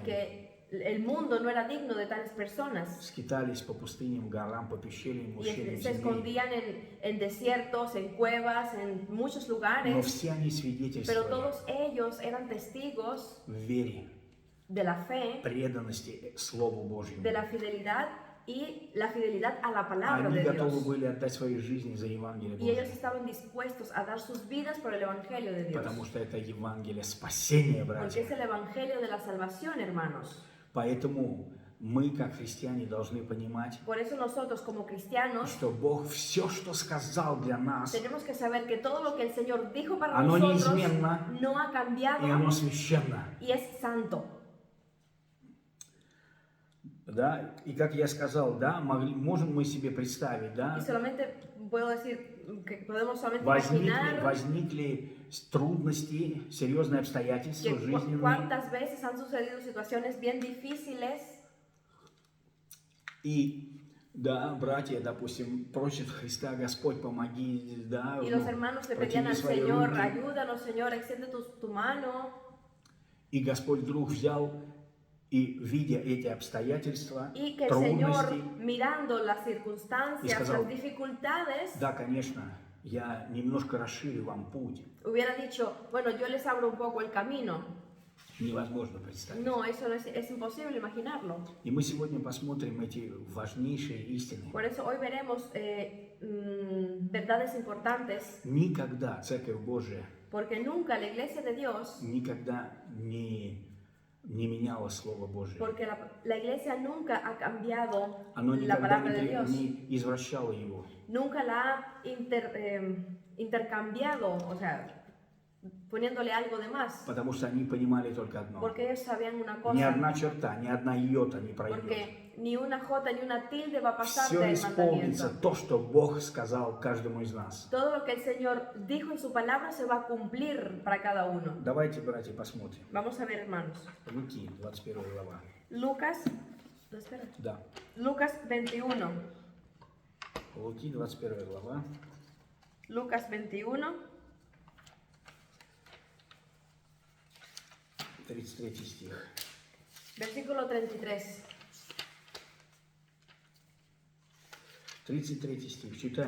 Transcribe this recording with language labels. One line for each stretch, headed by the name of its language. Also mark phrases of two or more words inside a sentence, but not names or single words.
Spanish: que el mundo no era digno de tales personas
Russian: скитались по пустыням, горам, по пещерам,
Spanish: y
Russian: ущельям
Spanish: se
Russian: земли.
Spanish: escondían en desiertos, en cuevas, en muchos
Russian: Но
Spanish: lugares,
Russian: все они
Spanish: pero
Russian: свидетельствовали
Spanish: todos ellos eran testigos
Russian: в вере,
Spanish: de la fe,
Russian: преданности Слову Божьему.
Spanish: de la fidelidad y la fidelidad a la palabra
Russian: Они
Spanish: de
Russian: готовы
Spanish: Dios.
Russian: были отдать свои жизни за Евангелие
Spanish: Y ellos
Russian: Божье,
Spanish: estaban dispuestos a dar sus vidas por el evangelio de Dios,
Russian: потому что это Евангелие спасения,
Spanish: porque
Russian: братья.
Spanish: es el evangelio de la salvación, hermanos.
Russian: Поэтому мы, как христиане, должны понимать,
Spanish: Por eso nosotros como cristianos
Russian: что Бог все, что сказал для нас,
Spanish: tenemos que saber que todo lo que el Señor dijo para
Russian: Оно
Spanish: nosotros
Russian: неизменно,
Spanish: no ha
Russian: и
Spanish: cambiado
Russian: оно священно.
Spanish: y es santo.
Russian: Да? И как я сказал, да, можем мы себе представить, да,
Spanish: Y solamente puedo decir que podemos solamente
Russian: возникли
Spanish: imaginar
Russian: трудности, серьезные обстоятельства
Spanish: que
Russian: жизненные,
Spanish: cuántas veces han sucedido situaciones bien difíciles
Russian: и да, братья, допустим, просят Христа: Господь, помоги, да,
Spanish: y los hermanos le pedían
Russian: протяни
Spanish: al
Russian: свои
Spanish: Señor,
Russian: руки.
Spanish: ayúdanos Señor, extiende tu mano.
Russian: И Господь вдруг взял и, видя эти обстоятельства,
Spanish: Y que el Señor,
Russian: трудности,
Spanish: mirando las circunstancias,
Russian: Y сказал,
Spanish: las dificultades,
Russian: да, конечно, я немножко расширю вам путь.
Spanish: hubiera dicho, bueno, yo les abro un poco el camino.
Russian: Невозможно представить.
Spanish: No, eso no es imposible imaginarlo.
Russian: И мы сегодня посмотрим эти важнейшие истины.
Spanish: Por eso hoy veremos verdades importantes,
Russian: Никогда Церковь Божия
Spanish: porque nunca la iglesia de Dios,
Russian: никогда не меняла Слово Божие.
Spanish: porque la iglesia nunca ha cambiado
Russian: Оно
Spanish: la
Russian: никогда
Spanish: palabra de Dios,
Russian: не извращало его.
Spanish: nunca la ha intercambiado, o sea, poniéndole algo de más,
Russian: Потому что они понимали только одно.
Spanish: porque ellos sabían una
Russian: Ни
Spanish: cosa,
Russian: одна черта, ни одна йота не пройдет.
Spanish: porque ni una jota ni una tilde va a pasar
Russian: Все
Spanish: del
Russian: исполнится
Spanish: mandamiento.
Russian: то, что Бог сказал каждому из нас.
Spanish: Todo lo que el Señor dijo en su palabra se va a cumplir para cada uno.
Russian: Давайте, братья, посмотрим.
Spanish: Vamos a ver, hermanos.
Russian: Луки, 21 глава.
Spanish: Lucas, no, espera.
Russian: Да.
Spanish: Lucas 21.
Russian: Луки, 21 глава.
Spanish: Lucas 21,
Russian: 33 стих.
Spanish: versículo 33.
Russian: 33 стих. Читаем.